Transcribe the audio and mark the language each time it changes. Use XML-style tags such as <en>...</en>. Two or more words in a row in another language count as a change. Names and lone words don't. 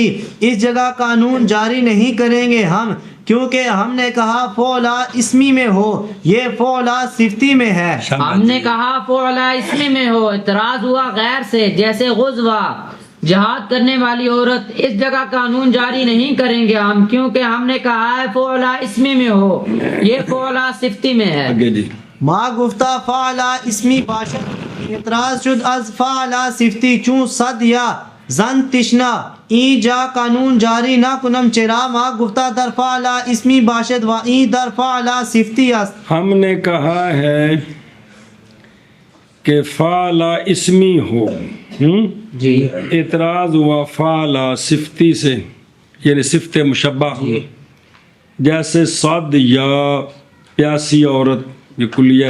<ur>اس جگہ قانون جاری نہیں کریں گے ہم، کیونکہ ہم نے کہا فولا اسمی میں ہو، یہ فولا صفتی میں ہے. ہم نے کہا فعلا اسمی میں ہو اعتراض ہوا غیر سے، جیسے غزوہ جہاد کرنے والی عورت. اس جگہ قانون جاری نہیں کریں گے ہم، کیونکہ ہم نے کہا ہے فعلا اسمی میں ہو، یہ فعلا صفتی میں ہے. آگے جی.</ur> <fa>ما گفتہ فعلا اسمی باشد اعتراض شد از فعلا صفتی چون صد یا زن تشنا این جا قانون جاری نہ کنم چرا ما گفتہ در فعلا اسمی باشد و این در فعلا صفتی است.</fa> <ur>ہم نے کہا ہے کہ فعلا اسمی ہو، جی اعتراض ہوا فعلا صفتی سے، یعنی صفت مشبہ. جیسے صد یا پیاسی عورت، یہ کلیہ.</ur>